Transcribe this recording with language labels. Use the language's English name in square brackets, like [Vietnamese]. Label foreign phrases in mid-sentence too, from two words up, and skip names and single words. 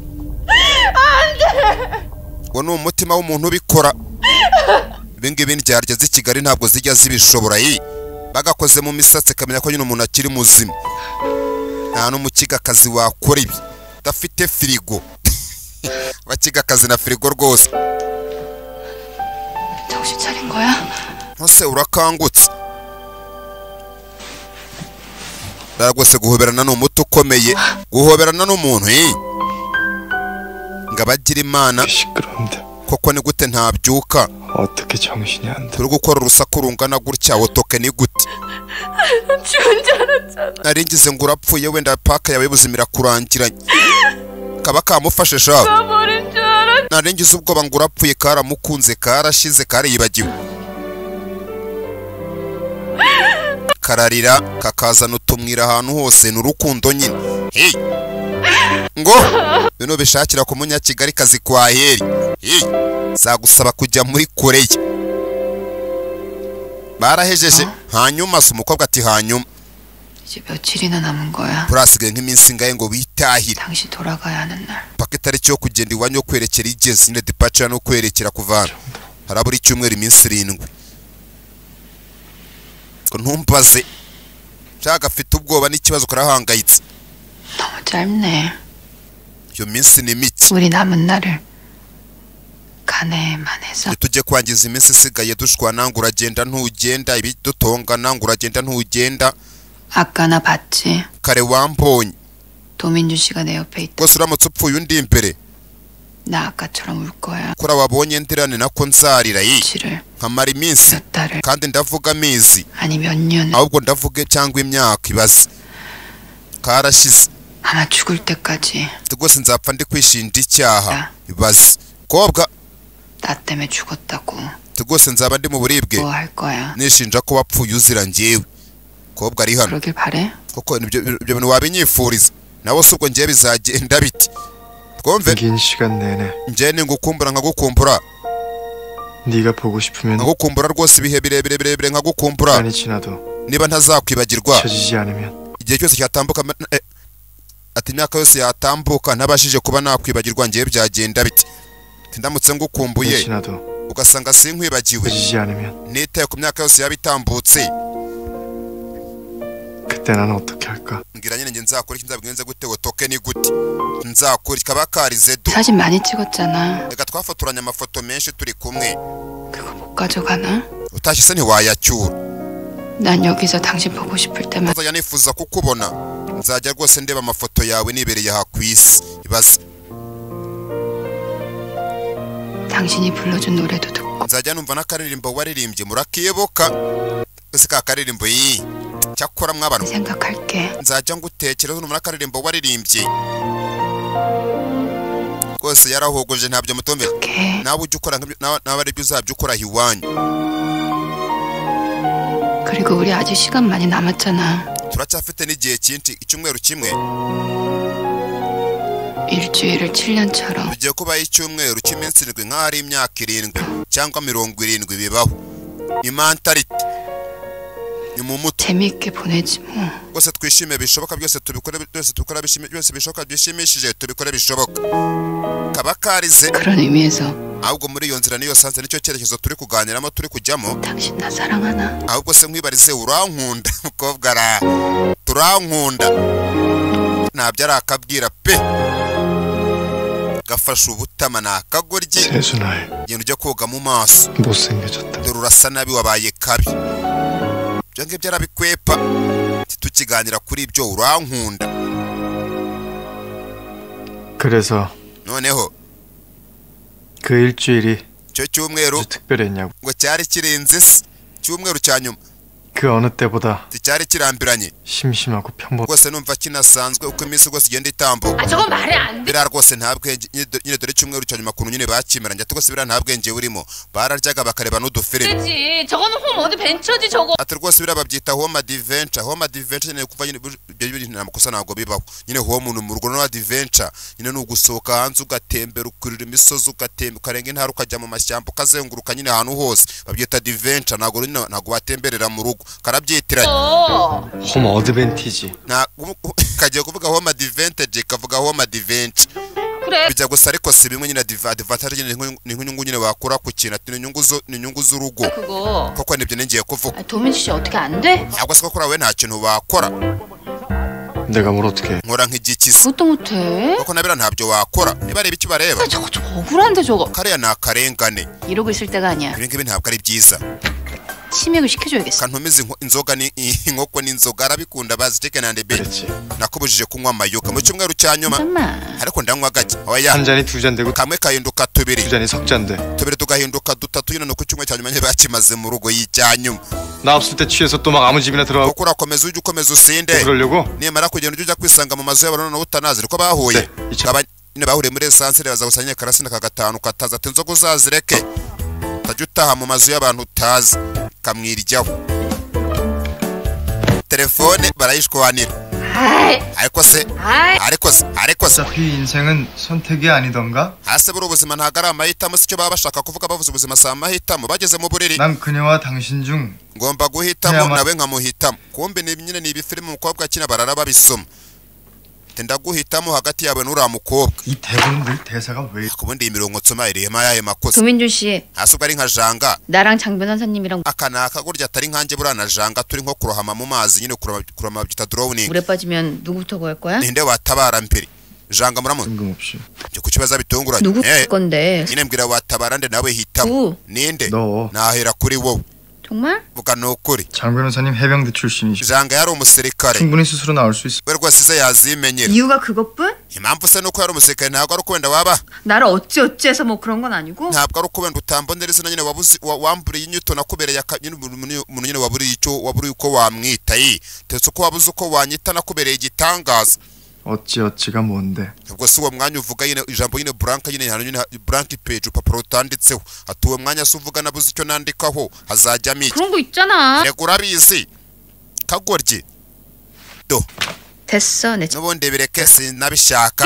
[Kinyarwanda] Ngo ni umutima w'umuntu ubikora. Ibingibi ndyarya z'i Kigali ntabwo zijya zibishobora yi. Bagakoze mu misatsi kamenya ko nyine umuntu akiri muzima. Nta n'umukigakazi wakora ibi dafite firigo. Bakigakazi na firigo rwose. [Korean] 정신 차린 거야? [Kinyarwanda] Ntose urakangutse. Rwose guhoberana n'umuti ukomeye. Guhoberana n'umuntu ngabagira Imana. koko ni gute ntabyuka? [Korean] 어떻게 정신이 안 돼? [Kinyarwanda] turi gukora urusaku rungana gutya wotoke ni gute? [Korean] 죽은 줄 알았잖아. [Kinyarwanda] naringize ngo urapfuye wenda paka yawe buzimira kurangiranye. kaba kamufashe sha. [Korean] 버린 줄 알았. [Kinyarwanda] naringize ubwoba ngo urapfuye karamukunze karashize kariyibagiwe. kararira kakazana utumwira ahantu hose n'urukundo nyine. Hey. Ngo bino bishakira ku munyakigali kazi kwa heri. Hey. Zagusaba kujya muri Koreya. Barahejeje hanyuma se umukobwa ati hanyuma. [Korean] 이제 며칠이나 남은 거야. [Kinyarwanda] Turasigaye nk'iminsi ngaye ngo witahire. [Korean] 당신 돌아가야 하는 날. [Kinyarwanda] Paka itariki yo kugenda iwanyu kwerekera igeze ne departure no kwerekera kuvana. Harabura icyumweru iminsi 7. Ko ntumbaze. Cyaga afite ubwoba n'ikibazo karahangayitse. [Korean] 너무 짧네. [Kinyarwanda] Iyo minsi ni mike. [Korean] 우리 남은 날을 가네만 해서. [Kinyarwanda] Tujye kwangiza iminsi isigaye dushwana ngo uragenda ntugenda ibidutongana ngo uragenda ntugenda. [Korean] 아까 나 봤지? [Kinyarwanda] kare wambonye. [Korean] 도민주 씨가 내 옆에 있다. [Kinyarwanda] Rwose uramutse upfuye undi imbere. [Korean] 나 아까처럼 울 거야. [Kinyarwanda] Kora wabonye ndirane nako nzarira yi. nkamara iminsi kandi ndavuga amezi. [Korean] 아니 몇 년. [Kinyarwanda] ahubwo ndavuge cyangwa imyaka ibaze. karashize. [Korean] 아마 죽을 때까지. [Kinyarwanda] Rwose nzapfa ndi kwishinja icyaha. ibaze. kobwa. [Korean] 나 때문에 죽었다고. [Kinyarwanda] Rwose nzaba ndi mu buribwe. [Korean] 뭐 할 거야? [Kinyarwanda] nishinja ko wapfuye uzira njyewe. kobwa ari hano. [Korean] 그러길 바래? [Kinyarwanda] koko ibyo bintu wabinyifuriza. nawe subwo ngiye bizagenda biti. twumve. [Korean] 긴 시간 내내 [Kinyarwanda] njye ningukumbura nkagukumbura. [Korean] 네가 보고 싶으면 [Kinyarwanda] nkagukumbura rwose ibihe birebire nkagukumbura. [Korean] 많이 지나도 [Kinyarwanda] niba ntazakwibagirwa. [Korean] 잊혀지지 않으면 [Kinyarwanda] igihe cyose cyatambuka ati imyaka yose yatambuka ntabashije kuba nakwibagirwa ngiye byagenda biti. ndamutse ngukumbuye ugasanga sinkwibagiwe. [Korean] 잊히지 않으면 [Kinyarwanda] nitaye ku myaka yose yabitambutse. [Korean] 그때 난 어떻게 할까? [Kinyarwanda] ngira nyine nge nzakora iki nzabigenze gute wotoke ni gute? nzakora kaba karize do. [Korean] 사진 많이 찍었잖아. [Kinyarwanda] reka twafotoranya amafoto menshi turi kumwe. [Korean] 그거 못 가져가나? [Kinyarwanda] utashise ntiwayacyura. [Korean] 난 여기서 당신 보고 싶을 때만. [Kinyarwanda] nzajya nifuza kukubona. nzajya rwose ndeba amafoto yawe nibereye aha ku isi. ibaze. [Korean] 당신이 불러준 노래도 듣고. [Kinyarwanda] nzajya numva n'akaririmbo waririmbye murakiyoboka. ese ka karirimbo yi. cyakora mwabana. [Korean] 생각할게. [Kinyarwanda] nzajya ngutekereza numva n'akaririmbo waririmbye. rwose yarahogoje ntabyo mutombe. nawe ujye ukora nawe ari byo uzabyo ukora hiwanyu. [Korean] 그리고 우리 아직 시간 많이 남았잖아. [Kinyarwanda] turacyafite n'igihe cyinshi icyumweru kimwe. [Korean] 일주일을 7년처럼. [Kinyarwanda] tugiye kubaho icyumweru cy'iminsi 7 nk'ari imyaka 7 cyangwa 70 bibaho. imantarite. ni mu muto [Korean] 재미있게 보내지 뭐. [Kinyarwanda] rwose twishime bishoboka byose tubikore byose dukora byose bishoboka byishimishije tubikore bishoboka kaba karize [Korean] 그런 의미에서 [Kinyarwanda] ahubwo muri iyo nzira niyo sanze nicyo cyerekezo turi kuganiramo turi kujyamo [Korean] 당신 나 사랑하나? [Kinyarwanda] ahubwo se nkwibarize urankunda mukobwa ara turankunda ntabyo ari akabwira pe gafashe ubutama nakagoryi [Korean] 세순아의 [Kinyarwanda] genda ujya koga mu maso [Korean] 못생겨졌다. [Kinyarwanda] dore urasa nabi wabaye kabi ibyo ngibyo arabikwepa tukiganira kuri ibyo urankunda [Korean] 그래서 [Kinyarwanda] noneho [Korean] 그 일주일이 [Kinyarwanda] icyo cyumweru [Korean] 아주 특별했냐고. [Kinyarwanda] ngo cyari kirenze se cyumweru cya nyuma [Korean] 그 어느 때보다 [Kinyarwanda] cyari kirambiranye [Korean] 심심하고 평범. [Kinyarwanda] rwose numva kinasanzwe uko iminsi rwose igenda itambuka [Korean] 저건 말이 안 돼. [Kinyarwanda] biriya rwose nta bwenge nyine dore icyumweru cya nyuma kuntu nyine bakimeranye ati rwose biriya nta bwenge burimo bararyaga bakareba n'udufilime [Korean] 그렇지. 저거는 홈 어디 벤처지 저거. [Kinyarwanda] ati rwose biriya babyita [English] home adventure [Kinyarwanda] nyine kuva nyine nta makosa ntabwo bibaho nyine home ni mu rugo no adventure nyine ni ugusohoka hanze ugatembera ukurira imisozi ukarenga intara ukajya mu mashyamba ukazenguruka nyine ahantu hose babyita adventure ntabwo watemberera mu rugo karabyitiranye [English] home advantage. [Kinyarwanda] kagiye kuvuga [English] home advantage [Kinyarwanda] kavuga [English] home adventure [Korean] 그래. [Kinyarwanda] bijya gusa ariko si bimwe nyine advantage nyine ni nk'inyungu nyine wakura ku kintu ati ni inyungu z'urugo [Korean] 그거. [Kinyarwanda] koko nibyo ningiye kuvuga [Korean] 도민지 씨 어떻게 안 돼? [Kinyarwanda] ntabwo se koko urawe nta kintu wakora [Korean] 내가 뭘 어떻게 해. [Kinyarwanda] nkora nk'igikisi [Korean] 그것도 못해. [Kinyarwanda] koko nabira ntabyo wakora niba areba icyo bareba [Korean] 저거 억울한데 저거. [Kinyarwanda] kariya ni akarengane [Korean] 이러고 있을 때가 아니야. [Kinyarwanda] ibi ngibi ntabwo ari byiza [Korean] 치맥을 시켜줘야겠어. [Kinyarwanda] kantumiza inzoga inkoko n'inzoga arabikunda bazi [English] chicken and beef [Korean] 그렇지. [Kinyarwanda] nakubujije kunywa amayoga mu cyumweru cya nyuma [Korean] 잠깐만. [Kinyarwanda] ariko ndanywa gake oya [Korean] 한 잔이 두 잔 되고 [Kinyarwanda] kamwe kahinduka tubiri [Korean] 두 잔이 석 잔 돼. [Kinyarwanda] tubiri tugahinduka dutatu nyine nuko icyumweru cya nyuma nyine bakimaze mu rugo y'icya nyuma [Korean] 나 없을 때 취해서 또 막 아무 집이나 들어가고 [Kinyarwanda] kuko urakomeza ujya ukomeza usinde [Korean] 그러려고. [Kinyarwanda] nimara kugenda ujya kwisanga mu mazu y'abantu noneho utanazi niko bahuye nyine bahuriye muri esansire baza gusanya karasina ka gatanu kataza ati inzoga uzazireke utajya utaha mu mazu y'abantu utazi kamwiryaho telefone barayishwanira ariko se [Korean] 어차피 인생은 선택이 아니던가? [Kinyarwanda] hasi buri ubuzima ntabwo ari amahitamo si cyo baba bashaka kuvuga bavuze ubuzima si amahitamo bageze mu buriri [Korean] 난 그녀와 당신 중 [Kinyarwanda] ngomba guhitamo nawe nkamuhitamo kumbe nyine ni ibifilime umukobwa akina barara babisoma ndaguhitamo hagati yawe n'uriya mukobwa [Korean] 이 대본 늘 대사가 왜 [Kinyarwanda] kubundi iyi mirongo nsoma irema yahe makosa [Korean] 도민준 씨, [Kinyarwanda] hasi ubwo ari nka janga [Korean] 나랑 장 변호사님이랑 [Kinyarwanda] aka ni akagurya atari nkanjye buriya na janga turi nko kurohama mu mazi nyine kurama babyita drowning [Korean] 물에 빠지면 누구부터 구할 거야? [Kinyarwanda] ninde watabara mbere janga muramu [Korean] 뜬금없이 [Kinyarwanda] cyo kukibaza bitunguranye [Korean] 누구 건데? [Kinyarwanda] nyine mbwira watabara nde nawe hitamo ninde [Korean] 너 [Kinyarwanda] nahera kuri wowe [Korean] 정말? [Kinyarwanda] vuga ni ukuri [Korean] 장 변호사님 해병대 출신이시고 [Kinyarwanda] janga yari umusirikare [Korean] 충분히 스스로 나올 수 있어. [Kinyarwanda] we rwose se yazimenyera [Korean] 이유가 그것뿐? [Kinyarwanda] impamvu se nuko yari umusirikare ntabwo ari uko wenda waba [Korean] 나를 어찌어찌해서 뭐 그런 건 아니고? [Kinyarwanda] ntabwo ari uko wenda utambonera izina nyine wamburiye inyito nakubereye umuntu nyine waburiye uko wamwita ndetse uko wabuze uko wanyita nakubereye igitangaza [Korean] 어찌어찌가 뭔데? [Kinyarwanda] ubwo si uwo mwanya uvuga nyine ijambo nyine blank nyine hano nyine [English] blank page [Kinyarwanda] urupapuro rutanditseho ati uwo mwanya se uvuga nabuze icyo nandikaho hazajyamo iki [Korean] 그런 거 있잖아. [Kinyarwanda] reka urabizi kagoryi do [Korean] 됐어, 내 [Kinyarwanda] n'ubundi bireke sinabishaka